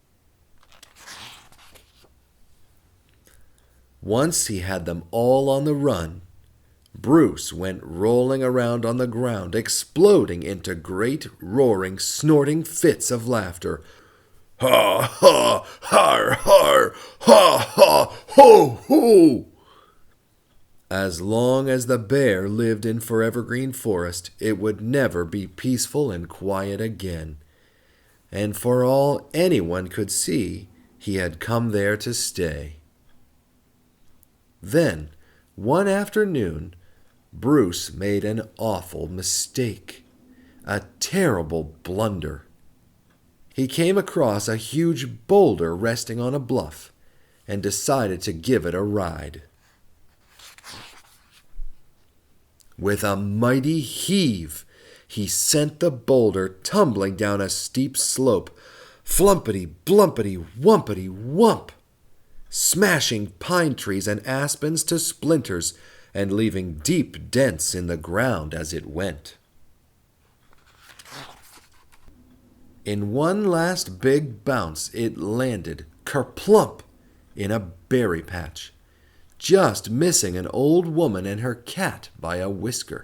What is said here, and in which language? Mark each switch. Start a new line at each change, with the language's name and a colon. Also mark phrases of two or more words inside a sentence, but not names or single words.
English: Once he had them all on the run, Bruce went rolling around on the ground, exploding into great, roaring, snorting fits of laughter. Ha, ha, har, har, ha, ha, ho, ho! As long as the bear lived in Forever Green Forest, it would never be peaceful and quiet again. And for all anyone could see, he had come there to stay. Then, one afternoon, Bruce made an awful mistake, a terrible blunder. He came across a huge boulder resting on a bluff and decided to give it a ride. With a mighty heave, he sent the boulder tumbling down a steep slope, flumpity, blumpity, wumpity, wump, smashing pine trees and aspens to splinters and leaving deep dents in the ground as it went. In one last big bounce, it landed kerplump in a berry patch, just missing an old woman and her cat by a whisker.